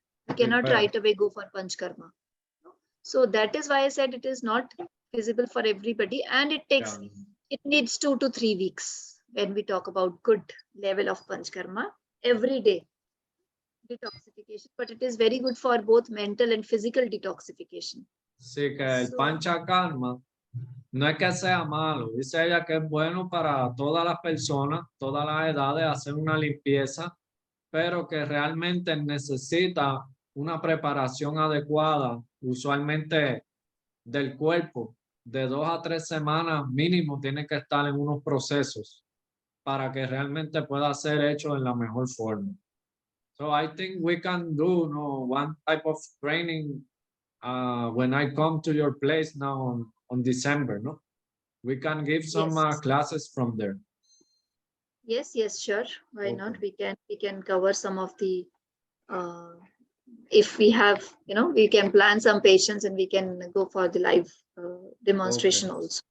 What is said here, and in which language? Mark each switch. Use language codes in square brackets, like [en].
[en] We cannot right away go for Panchkarma. So that is why I said it is not feasible for everybody, and it needs 2 to 3 weeks when we talk about good level of Panchkarma every day detoxification, but it is very good for both mental and physical detoxification. [es] Sí, que el panchakarma no es que sea malo, dice ella que es bueno para todas las personas, todas las edades, hacer una limpieza, pero que realmente necesita una preparación adecuada, usualmente del cuerpo, de 2 a 3 semanas mínimo tiene que estar en unos procesos para que realmente pueda ser hecho en la mejor forma. [en] So I think we can do one type of training when I come to your place now on December, no? We can give some Yes. classes from there. Yes, yes, sure. Why not? Okay. We can cover some of the if we have, we can plan some patients and we can go for the live demonstration also.